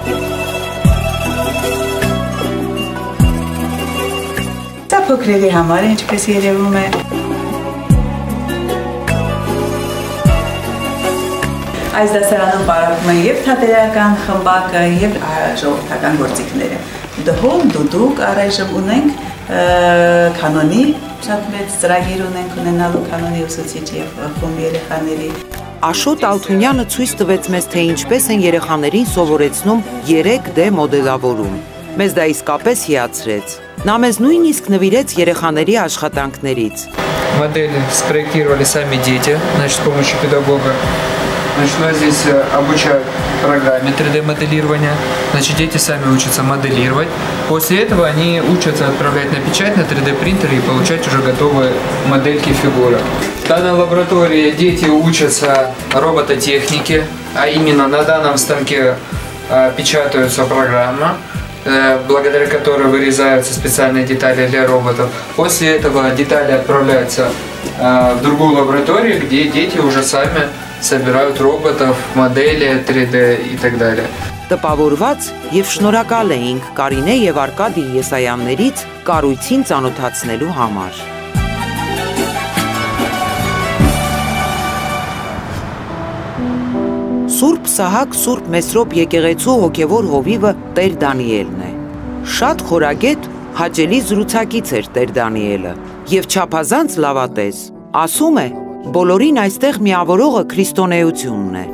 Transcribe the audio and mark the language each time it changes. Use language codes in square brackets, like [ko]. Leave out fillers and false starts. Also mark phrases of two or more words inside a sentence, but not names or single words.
[hy] Դա փոքրերի համար է, ինչպես երևում է։ Այս դասարանում պարապում են և թատերական խմբակը, և ժողովրդական գործիքները։ Դուդուկ առայժմ ունենք կանոնի, շատ մեծ ծրագիր ունենք ունենալու կանոնի ուսուցիչ և խումբ երեխաների։ Աշոտ Ալթունյանը ցույց տվեց մեզ, թե ինչպես են երեխաներին սովորեցնում 3D մոդելավորում։ Մեզ դա իսկապես հիացրեց։ Նա մեզ նույնիսկ նվիրեց երեխաների աշխատանքներից։ [ru] Модели спроектировали сами дети, значит, с помощью педагога. Значит, здесь обучают программе 3D-моделирования. Значит, дети сами учатся моделировать. После этого они учатся отправлять на печать на 3D-принтере и получать уже готовые модельки фигуры. В данной лаборатории дети учатся робототехнике, а именно на данном станке печатаются программа, благодаря которой вырезаются специальные детали для роботов. После этого детали отправляются в другую лабораторию, где дети уже сами собирают роботов, модели 3D и так далее. [hy] Տպավորված եւ շնորհակալ էինք Կարինե եւ Արկադի Եսայաններից կառույցին ծանոթացնելու համար։ Սուրբ Սահակ Սուրբ Մեսրոպ եկեղեցու հոգևոր հովիվը Տեր Դանիելն է։ Շատ խորագետ, հաճելի զրուցակից էր Տեր Դանիելը եւ չափազանց լավատես։ Ասում է, բոլորին այստեղ միավորողը քրիստոնեությունն է։